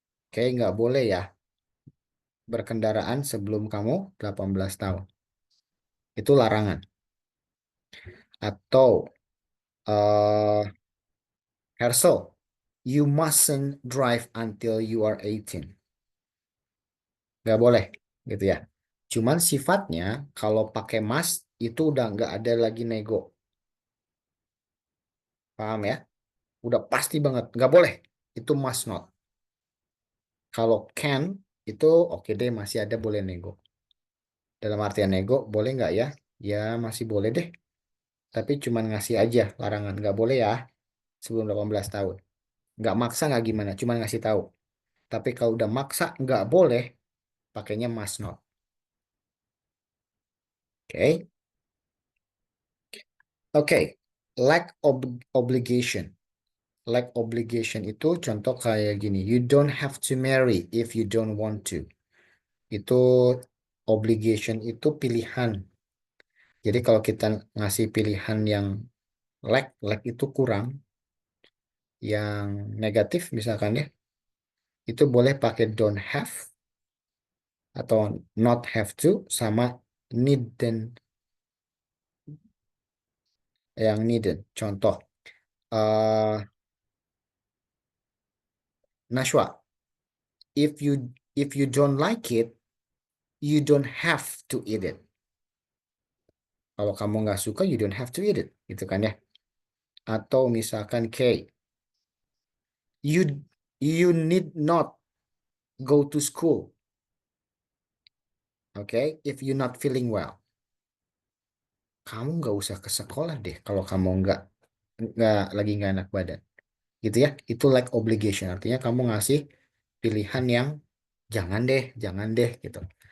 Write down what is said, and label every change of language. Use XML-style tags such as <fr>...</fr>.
<id>Oke, nggak boleh ya berkendaraan sebelum kamu 18 tahun. Itu larangan. Atau</id> <en>Hersel, you mustn't drive until you are 18.</en> <id>Nggak boleh, gitu ya. Cuman sifatnya kalau pakai must itu udah nggak ada lagi nego. Paham ya? Udah pasti banget, nggak boleh. Itu must not. Kalau can itu oke deh, masih ada boleh nego. Dalam artian nego, boleh nggak ya? Ya masih boleh deh. Tapi cuman ngasih aja larangan. Nggak boleh ya sebelum 18 tahun. Nggak maksa nggak gimana, cuman ngasih tahu. Tapi kalau udah maksa nggak boleh, pakainya must not. Oke. Oke. Lack obligation. Lack obligation itu contoh kayak gini.</id> <en>You don't have to marry if you don't want to.</en> <id>Itu obligation itu pilihan. Jadi kalau kita ngasih pilihan yang lack itu kurang, yang negatif misalkan ya, itu boleh pakai don't have atau not have to sama need dan yang needed. Contoh,</id> <en>Nashwa, if you don't like it, you don't have to eat it.</en> <id>Kalau kamu nggak suka,</id> <en>you don't have to eat it,</en> <id>gitu kan ya. Atau misalkan</id> <en>you need not go to school, okay, if you're not feeling well.</en> <id>Kamu nggak usah ke sekolah deh kalau kamu lagi nggak enak badan, gitu ya. Itu like obligation, artinya kamu ngasih pilihan yang jangan deh gitu.</id>